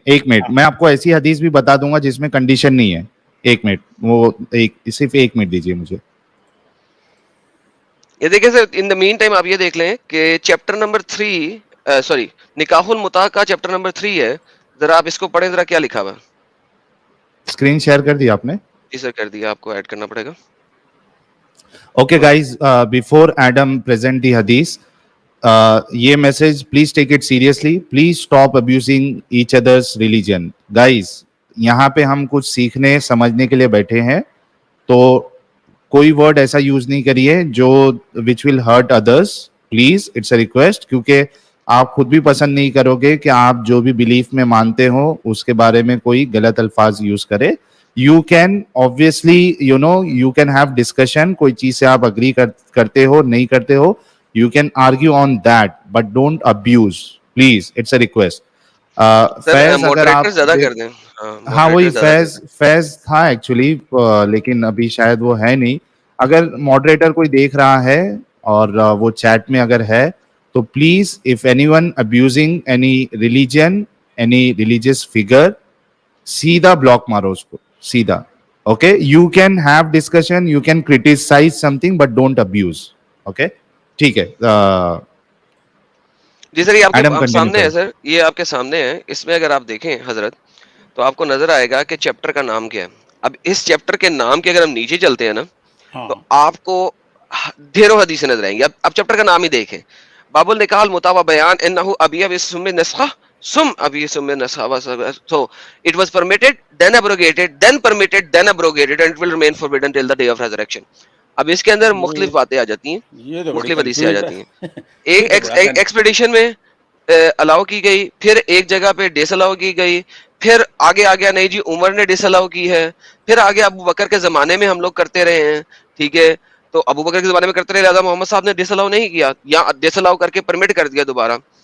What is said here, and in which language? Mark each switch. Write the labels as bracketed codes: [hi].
[ur] ایک منٹ, میں آپ کو ایسی حدیث بھی بتا دوں گا جس میں کنڈیشن نہیں ہے. ایک منٹ, وہ صرف ایک منٹ دیجیے مجھے. یہ دیکھیں سر, ان دا مین ٹائم آپ یہ دیکھ لیں کہ چیپٹر نمبر 3 سوری نکاح المتا کا چیپٹر نمبر 3 ہے, ذرا آپ اس کو پڑھیں, ذرا کیا لکھا ہوا ہے. اسکرین شیئر کر دیا آپ نے؟ جی سر کر دیا, آپ کو ایڈ کرنا پڑے گا. [en] Okay guys, before Adam present the hadith, یہ message please take it seriously. Please stop abusing each other's religion. [ur] Guys, یہاں پہ ہم کچھ سیکھنے سمجھنے کے لیے بیٹھے ہیں, تو کوئی ورڈ ایسا یوز نہیں کریے جو [en] which will hurt others. Please, it's a request, [ur] کیونکہ آپ خود بھی پسند نہیں کرو گے کہ آپ جو بھی بلیف میں مانتے ہو اس کے بارے میں کوئی غلط الفاظ یوز کرے. [en] You can obviously, you can have discussion, [ur] کوئی چیز سے آپ اگری کرتے ہو نہیں کرتے ہو, [en] you can argue on that, but don't abuse. Please, it's a request. Faiz [ur] اگر آپ زیادہ کر دیں. ہاں وہی فیض تھا ایکچولی, لیکن ابھی شاید وہ ہے نہیں. اگر ماڈریٹر کوئی دیکھ رہا ہے اور وہ چیٹ میں اگر ہے تو please, [en] if anyone abusing any religion, any religious figure, [ur] سیدھا بلاک مارو اس کو, سیدھا. [en] Okay, you can have discussion, you can criticise something, but don't abuse. [ur] Okay ٹھیک ہے. جی سر, یہ آپ کے سامنے ہے سر, یہ آپ کے سامنے ہے. اس میں اگر آپ دیکھیں حضرت تو آپ کو نظر آئے گا کہ چیپٹر کا نام کیا ہے. اب اس چیپٹر کے نام کے اگر ہم نیچے چلتے ہیں نا تو آپ کو ڈھیروں حدیثیں نظر آئیں گی. اب چیپٹر کا نام ہی دیکھیں, [en] باب النکاح المتا و بیان انہ ابی بسم نسخہ سم ابی سم نسخہ, so it was permitted then abrogated then permitted then abrogated and it will remain forbidden till the day of resurrection. [ur] اب اس کے اندر مختلف باتیں آ جاتی ہیں, مختلف حدیثیں آ جاتی ہیں. ایک ایکسپیڈیشن میں الاؤ کی گئی, پھر ایک جگہ پہ ڈس الاؤ کی گئی, پھر آگے آ گیا نہیں جی عمر نے ڈس الاؤ کی ہے, پھر آگے ابو بکر کے زمانے میں ہم لوگ کرتے رہے ہیں. ٹھیک ہے, تو ابو بکر کے زمانے میں کرتے رہے, لہٰذا محمد صاحب نے ڈس الاؤ نہیں کیا, یا ڈس الاؤ کر کے پرمٹ کر دیا دوبارہ.